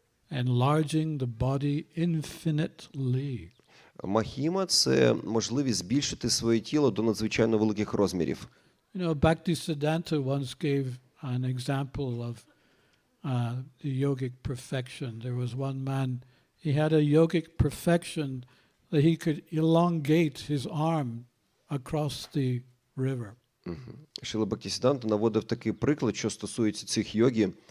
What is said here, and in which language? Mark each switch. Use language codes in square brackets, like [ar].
[en] Enlarging the body infinitely. [uk] Махіма – це можливість збільшити своє тіло до надзвичайно великих розмірів. [en] Bhактіведанта once gave an example of the yogic perfection. There was one man, he had a yogic perfection that he could elongate his arm across the river. [uk] Шрила Бхактіведанта наводив такий приклад, що стосується цих йогі.